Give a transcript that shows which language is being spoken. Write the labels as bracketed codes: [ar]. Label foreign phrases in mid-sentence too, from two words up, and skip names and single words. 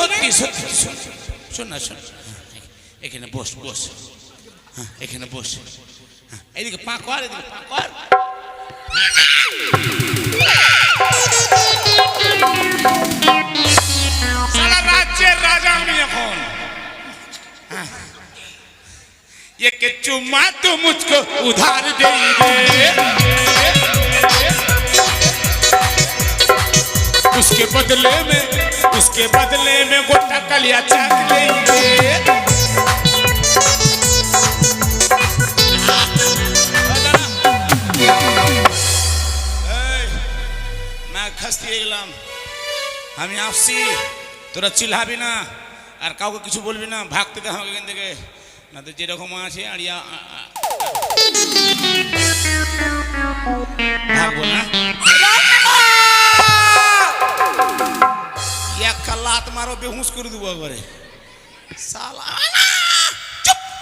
[bn] সত্যি সত্যি শোন শোন না শোন এখানে বস বস হ্যাঁ এখানে বস হ্যাঁ, এদিকে পা কর এদিকে পা কর সারা রাজ্যের রাজা আমি এখন হ্যাঁ। [hi] ये के चुम्मा तो मुझको उधार दे दे उसके बदले में गोटा कलिया चाट ले मैं खस्ती [bn] গেলাম আমি আসছি তোরা চিল্লাবি না আর কাউকে কিছু বলবি না ভাগতে দে আমাকে এখান থেকে না তো যেরকম আছে আড়িয়া ভাগবো না এক লাত মারো বেহুশ করে দেবো একবারে সালা চুপ